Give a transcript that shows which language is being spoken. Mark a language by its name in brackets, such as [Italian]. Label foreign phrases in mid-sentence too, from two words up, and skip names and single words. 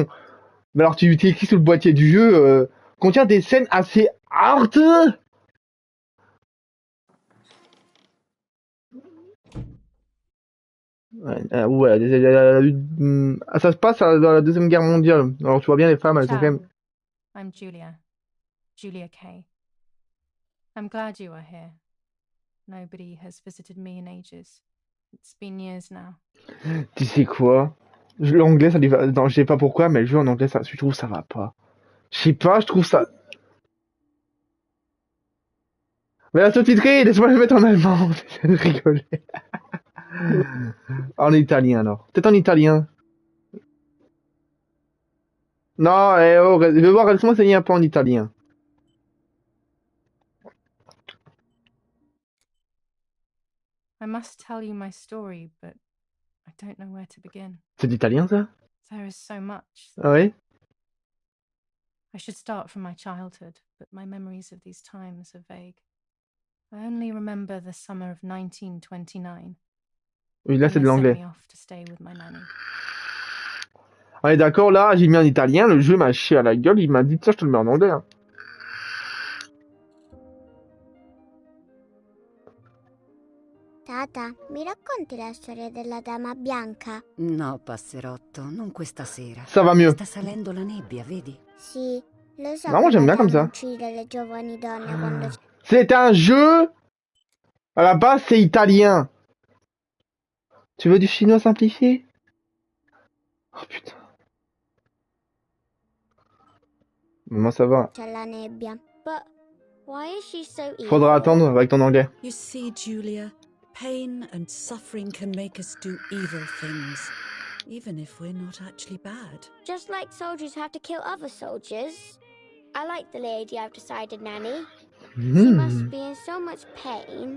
[French] Mais alors tu t'es écrit sur le boîtier du jeu, contient des scènes assez hard. Ouais, ouais, ça se passe dans la Deuxième Guerre mondiale. Alors tu vois bien les femmes, elles sont quand même. [English] Ciao, I'm Julia. Julia Kay. I'm glad you are here. Nobody has visited me in ages. It's been years now. [French] Tu sais quoi? L'anglais, ça lui va. Non, je sais pas pourquoi, mais le jeu en anglais, ça, je trouve ça va pas. Je sais pas, je trouve ça. Mais la sous-titrée, laisse-moi le mettre en allemand. J'essaie de rigoler. En italien alors. Peut-être en italien. Non, oh, je vais voir, laisse-moi enseigner un peu en italien. [English] I must tell you my story, but I don't know where to begin. [French] C'est d'italien ça? [English] There is so much. [French] Ah ouais? [English] I should start from my childhood, but my memories of these times are vague. I only remember the summer of 1929. [French] Oui, là, [English] When [French] c'est [English] they [French] de [English] sent [French] l'anglais. [English] me off to stay with my nanny. [French] On est d'accord, là, j'ai mis en italien, le jeu m'a chié à la gueule, il m'a dit, tiens, je te le mets en anglais. Hein. [Italian] Tata, mi racconti la storia della dama bianca? No, passerotto, non questa sera. [French] Ça va mieux. [Italian] Sta salendo la nebbia, vedi? Sì, lo so [French] No, moi [Italian] che [French] j'aime [Italian] la [French] bien comme [Italian] dama [French] ça. [Italian] uccide le giovani donne quando... [French] C'est un jeu. À la base, c'est italien. Tu veux du chinois simplifié? Oh putain. Moi, ça va. [Italian] c'è la nebbia. [English] But why is she so evil? [French] Faudra attendre avec ton anglais. [English] You see, Julia, pain and suffering can make us do evil things, even if we're not actually bad. Just like soldiers have to kill other soldiers. I like the lady I've decided, Nanny. She must be in so much pain.